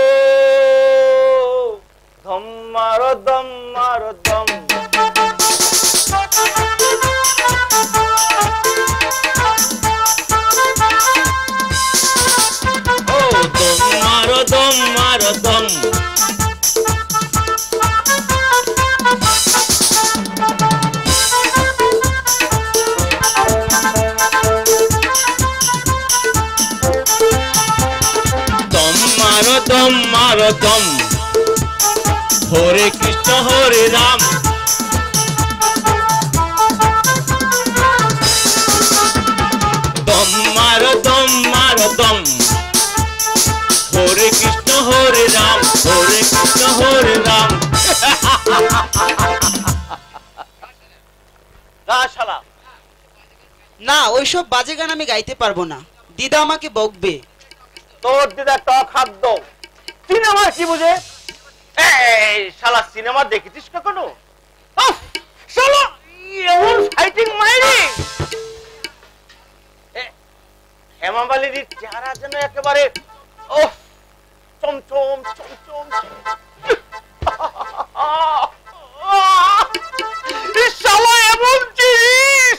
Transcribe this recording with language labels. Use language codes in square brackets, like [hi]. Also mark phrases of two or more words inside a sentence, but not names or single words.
[hi] धम मारो दम मारो दम ओ दम मारो दम मारो दम दम मारो दम हरे कृष्ण हरे राम दम मारो दम हरे कृष्ण हरे राम हरे कृष्ण हरे राम শালা [bn] না ওইসব বাজে গান আমি গাইতে পারবো না দিদা আমাকে বকবে তোর দিদা টক খাদ্য সিনেমা কি বুঝে এই শালা সিনেমা দেখেছিস কখনো শালা এমন ফাইটিং মাইরি হেমা মালিনীর চেহারা যেন একেবারে ওহ চমচম চমচম এই শালা এমন জিনিস